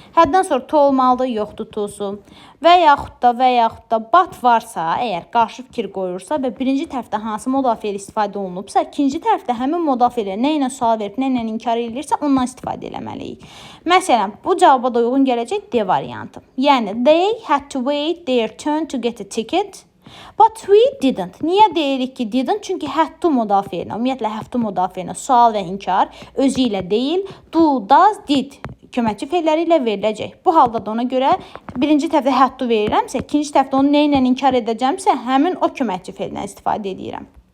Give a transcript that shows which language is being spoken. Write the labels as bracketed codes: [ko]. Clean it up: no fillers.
[az] Həddən sonra tu olmalıdır, yoxdur tusu. Və yaxud da but varsa, əgər qarşı fikir qoyursa və birinci tərəfdə hansı modal feil istifadə olunubsa, ikinci tərəfdə həmin modal feili nə ilə sual verib, nə ilə inkar edirsə, ondan istifadə eləməliyik. Məsələn, bu cavaba da uyğun gələcək D variantı. [en] Yəni, they had to wait their turn to get a ticket, but we didn't. [az] Niyə deyirik ki, didn't? Çünki had to modal feilinə, ümumiyyətlə have to modal feilinə sual və inkar özü ilə deyil, do, does, did köməkçi feilləri ilə veriləcək. Bu halda da ona görə birinci tərəfdə had to verirəmsə, ikinci tərəfdə onu nə ilə inkar edəcəmsə, həmin o köməkçi feilindən istifadə edirəm.